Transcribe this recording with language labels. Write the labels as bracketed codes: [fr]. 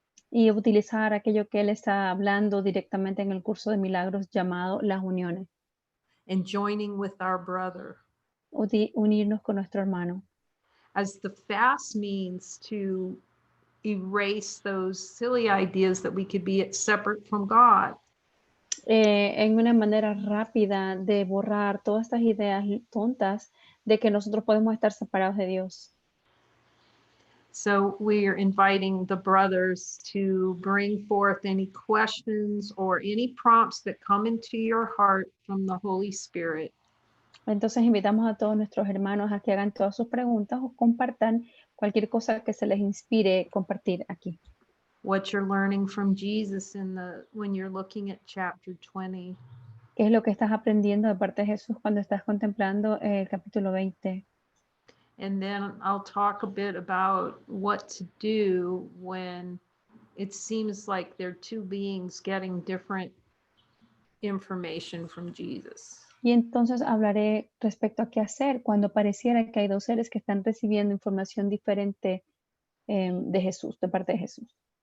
[es] Y utilizar aquello que Él está hablando directamente en el curso de milagros llamado las uniones. [en] And joining with our brother. [es] Unirnos con nuestro hermano. [en] As the fast means to erase those silly ideas that we could be separate from God. [es] En una manera rápida de borrar todas estas ideas tontas de que nosotros podemos estar separados de Dios. [en] So we're inviting the brothers to bring forth any questions or any prompts that come into your heart from the Holy Spirit. [es] Entonces invitamos a todos nuestros hermanos a que hagan todas sus preguntas o compartan cualquier cosa que se les inspire compartir aquí. [en] What you're learning from Jesus when you're looking at chapter 20. [es] ¿Qué es lo que estás aprendiendo de parte de Jesús cuando estás contemplando el capítulo 20? [en] And then I'll talk a bit about what to do when it seems like there are two beings getting different information from Jesus. [es] Y entonces hablaré respecto a qué hacer cuando pareciera que hay dos seres que están recibiendo información diferente de Jesús, de parte de Jesús.